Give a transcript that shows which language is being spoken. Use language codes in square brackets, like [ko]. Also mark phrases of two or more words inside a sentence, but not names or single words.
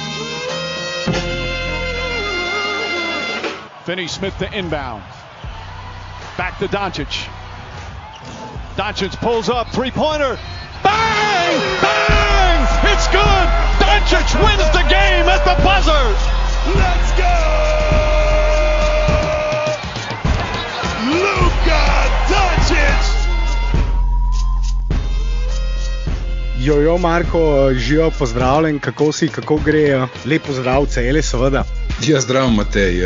[en] Finney-Smith to inbound. Back to Doncic. Doncic pulls up. Three-pointer. Bang! Bang! It's good! Doncic wins the game at the buzzer! Let's go! Luka Doncic! [sl] Jojo, Marko, živijo, pozdravljen, kako si, kako gre, lep pozdrav Celje, seveda. Ja, zdravo, Matej.